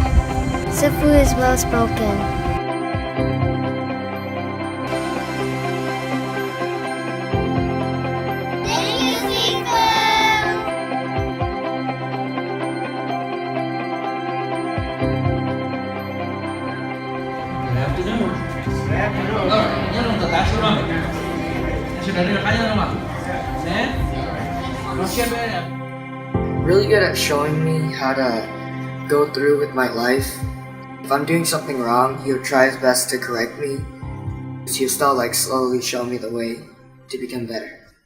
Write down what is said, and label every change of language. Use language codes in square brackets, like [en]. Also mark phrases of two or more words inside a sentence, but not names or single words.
[en] Sifu is well spoken. Thank you, Sifu. Good afternoon. Good afternoon. [ms] Ini untuk tasu bang. Sudah ada kaya bang. [en] Really good at showing me how to go through with my life. If I'm doing something wrong, he'll try his best to correct me. He'll still slowly show me the way to become better.